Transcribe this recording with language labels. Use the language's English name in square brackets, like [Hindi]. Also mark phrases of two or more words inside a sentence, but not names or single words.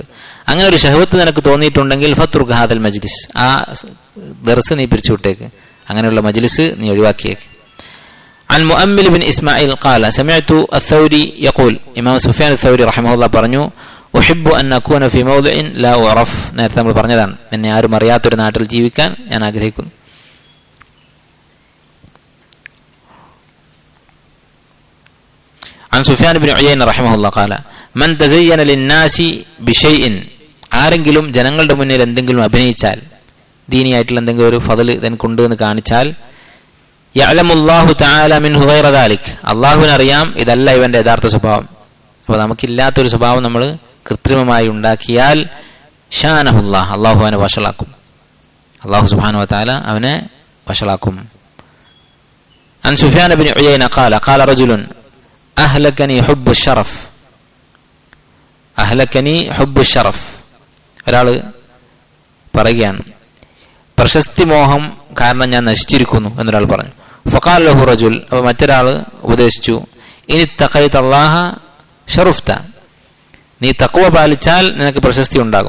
[Malayalam] അങ്ങനെ ഒരു ഷഹവത്ത് നിനക്ക് തോന്നിയിട്ടുണ്ടെങ്കിൽ [Arabic] فاترك هذا المجلس, [Malayalam] ആ ദർസ് നീ പിരിച്ചുവിട്ടേക്ക്, അങ്ങനെയുള്ള മജ്ലിസ് നീ ഒഴിവാക്കിയേക്ക്. [Arabic] عن مؤمل بن إسماعيل قال سمعت الثوري يقول, [Malayalam] ഇമാം സുഫിയാൻ അസ്സൗരി റഹിമഹുല്ലാഹ് പറഞ്ഞു, [Arabic] أحب أن أكون في موضع لا أعرف, [Malayalam] നേരത്തെ നമ്മൾ പറഞ്ഞതാണ്, എന്നെ ആരും അറിയാത്തൊരു നാട്ടിൽ ജീവിക്കാൻ ഞാൻ ആഗ്രഹിക്കുന്നു. [Arabic] عن سفيان بن عيينة رحمه الله قال من تزين للناس بشيء, [Malayalam] ആരെങ്കിലും ജനങ്ങളുടെ മുന്നിൽ എന്തെങ്കിലും അഭിനയിച്ചാൽ, ദീനിയായിട്ടുള്ള എന്തെങ്കിലും ഒരു ഫضل തനിക്കുണ്ട് എന്ന് കാണിച്ചാൽ, [Arabic] يعلم الله تعالى منه غير ذلك, [Malayalam] അല്ലാഹുവിന് അറിയാം ഇതല്ല ഇവന്റെ യഥാർത്ഥ സ്വഭാവം. അപ്പോൾ നമുക്കില്ലാത്തൊരു സ്വഭാവം നമ്മൾ കൃത്രിമമായി ഉണ്ടാക്കിയാൽ ഷാനഹുല്ലാഹ്, അല്ലാഹു അവനെ വഷളാക്കും, [Arabic] الله سبحانه وتعالى [Malayalam] അവനെ വഷളാക്കും. [Arabic] عن سفيان بن عيينة قال قال رجل أهلكني حب الشرف, أهلكني حب الشرف, [Malayalam] ഒരാൾ പറയുകയാണ്, പ്രശസ്തി മോഹം കാരണം ഞാൻ നശിച്ചിരിക്കുന്നു എന്നൊരാൾ പറഞ്ഞു. [Arabic] فقال له رجل, [Malayalam] അപ്പോൾ മറ്റൊരാൾ ഉപദേശിച്ചു, [Arabic] إن اتقيت الله شرفت, [Malayalam] നീ തഖ്വ പാലിച്ചാൽ നിനക്ക് പ്രശസ്തി ഉണ്ടാകും.